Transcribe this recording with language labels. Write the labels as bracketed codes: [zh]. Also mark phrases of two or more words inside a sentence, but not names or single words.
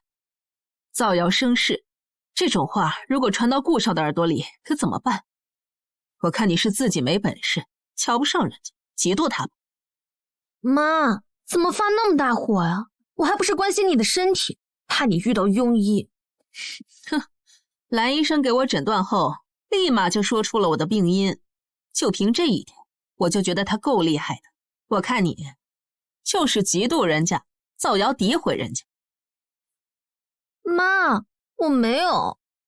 [zh] 造謠生事，這種話如果傳到顧少的耳朵裡，可怎麼辦？我看你是自己沒本事，瞧不上人家，嫉妒他吧。媽，怎麼發那麼大火呀？我還不是關心你的身體，怕你遇到庸医。哼，藍醫生給我診斷後，立馬就說出了我的病因，就憑這一點，我就覺得他夠厲害的。我看你就是嫉妒人家，造謠詆毀人家。媽，我沒有。